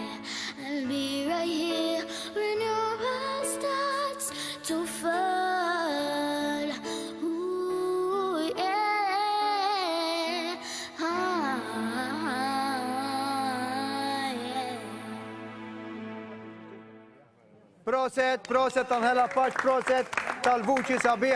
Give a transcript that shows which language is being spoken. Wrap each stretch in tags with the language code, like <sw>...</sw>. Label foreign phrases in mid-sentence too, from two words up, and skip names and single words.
<en>I'll be right here when your world starts to fall. Ooh, yeah. Yeah.</en> <mt>Proset, proset, Anhela Paċ, proset tal-vuċi sabiħa.</mt>